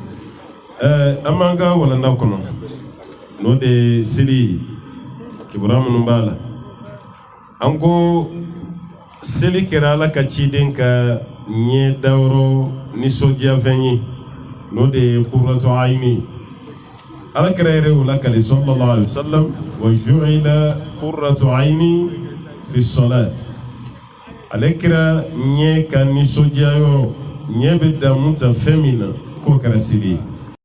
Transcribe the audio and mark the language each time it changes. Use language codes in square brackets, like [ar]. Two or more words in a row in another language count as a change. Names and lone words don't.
[bm] an b'an ka walanda kɔnɔ n'o de ye seli kibaruya minnu b'a la an ko seli kɛra Ala ka ciden ka ɲɛ dayɔrɔ nisɔndiyafɛn ye n'o de ye [ar] قرة عين [bm] Ala kɛra yɛrɛ o lakali [ar] صلى الله عليه وسلم وجعلت قرة عيني في الصلاة [bm] ale kɛra ɲɛ ka nisɔndiyayɔrɔ ɲɛ bɛ damu ta fɛn min na k'o kɛra seli ye